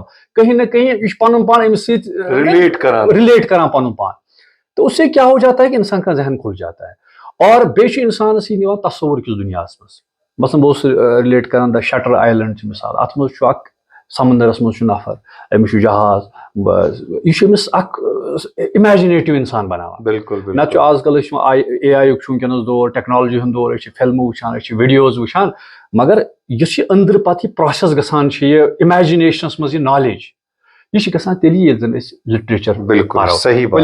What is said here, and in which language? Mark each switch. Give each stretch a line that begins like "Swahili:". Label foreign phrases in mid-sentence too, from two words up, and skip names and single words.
Kashmiri: کہیں نہ کہیں یہ پن پان أمِس سۭتۍ ریلیٹ کران پن پان.
Urdu: تو اس سے کیا ہو جاتا ہے کہ انسان کا ذہن کھل جاتا ہے.
Kashmiri: اور بیٚیہِ چھُ انسانس یہ نِوان تصور کِس دنیاہس منٛز. مثلاً بہٕ اوسُس رِلیٹ کران دا شٹر آیلینڈ چھِ مثال، اتھ منٛز چھُ اکھ سمندرس منٛز چھُ نفر، أمِس چھُ جہاز، یہ چھُ أمِس اکھ اِمیجِنیٹِو انسان بناوان. بالکل نتہٕ چھُ آز کل اے آی یُک چھُ ؤنکیٚنس دور، ٹیکنالوجی ہُنٛد دور، أسۍ چھِ فلمہٕ وٕچھان، أسۍ چھِ ویڈیوز وٕچھان، مگر یُس یہِ أنٛدرٕ پتہٕ یہِ پروسیس گژھان چھِ یہِ اِمیجِنیشنس منٛز یہِ نالیج، یہ چھِ گژھان تیٚلی ییٚلہِ زن أسۍ لٹریچر پرو.